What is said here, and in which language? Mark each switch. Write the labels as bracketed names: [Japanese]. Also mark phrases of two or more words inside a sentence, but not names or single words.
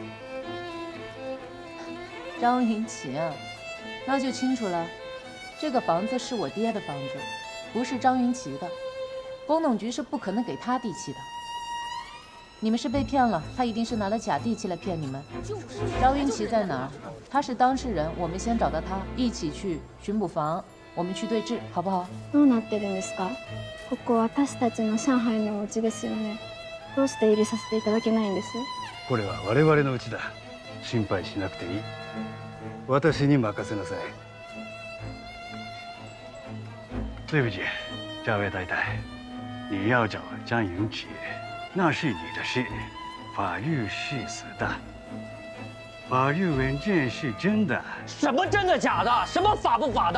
[Chinese] 张云奇啊，那就清楚了，这个房子是我爹的房子，不是张云奇的，公董局是不可能给他地契的。你们是被骗了，他一定是拿了假地契来骗你们。张云奇在哪儿？他是当事人，我们先找到他，一起去巡捕房，我们去对峙，好不好？ [Japanese] どうなってるんですか？ここ私たちの上海のお家ですよね。どうして入れさせていただけないんです？これは我々の家だ。心配しなくていい。私に任せなさい。 [Chinese] 对不起，这位太太，你要找张云奇。那是你的事，法律是死的，法律文件是真的。什么真的假的？什么法不法的？